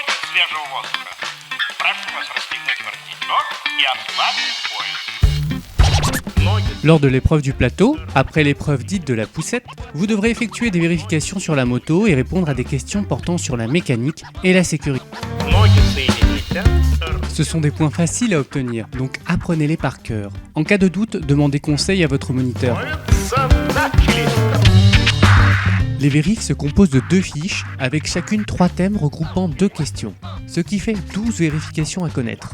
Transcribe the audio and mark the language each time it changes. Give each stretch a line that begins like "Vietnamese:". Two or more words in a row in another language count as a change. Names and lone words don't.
Russian: свежего воздуха. Прошу вас расстегнуть воротничок и ослабить пояс.
French: Lors de l'épreuve du plateau, après l'épreuve dite de la poussette, vous devrez effectuer des vérifications sur la moto et répondre à des questions portant sur la mécanique et la sécurité. Ce sont des points faciles à obtenir, donc apprenez-les par cœur. En cas de doute, demandez conseil à votre moniteur. Les vérifs se composent de 2 fiches, avec chacune 3 thèmes regroupant 2 questions, ce qui fait 12 vérifications à connaître.